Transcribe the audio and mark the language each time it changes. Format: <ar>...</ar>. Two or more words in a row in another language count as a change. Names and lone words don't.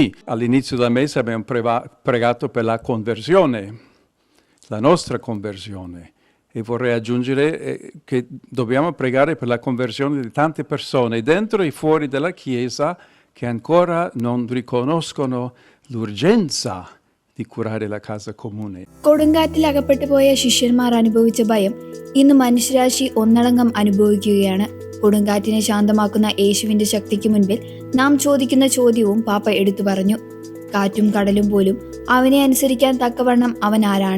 <it>All'inizio del mese abbiamo pregato per la conversione, la nostra conversione. E vorrei aggiungere che dobbiamo pregare per la conversione di tante persone dentro e fuori della Chiesa che ancora non riconoscono l'urgenza di curare la casa comune.</it> <ml>കൊടുങ്കാറ്റിൽ അകപ്പെട്ടു പോയ ശിഷ്യന്മാർ അനുഭവിച്ച ഭയം ഇന്ന് മനുഷ്യരാശി ഒന്നടങ്കം അനുഭവിക്കുകയാണ്. കൊടുങ്കാറ്റിനെ ശാന്തമാക്കുന്ന യേശുവിന്റെ ശക്തിക്ക് മുൻപിൽ നാം ചോദിക്കുന്ന ചോദ്യവും പാപ്പ എടുത്തു പറഞ്ഞു. കാറ്റും കടലും പോലും അവനെ അനുസരിക്കാൻ തക്കവണ്ണം അവൻ ആരാണ്?</ml>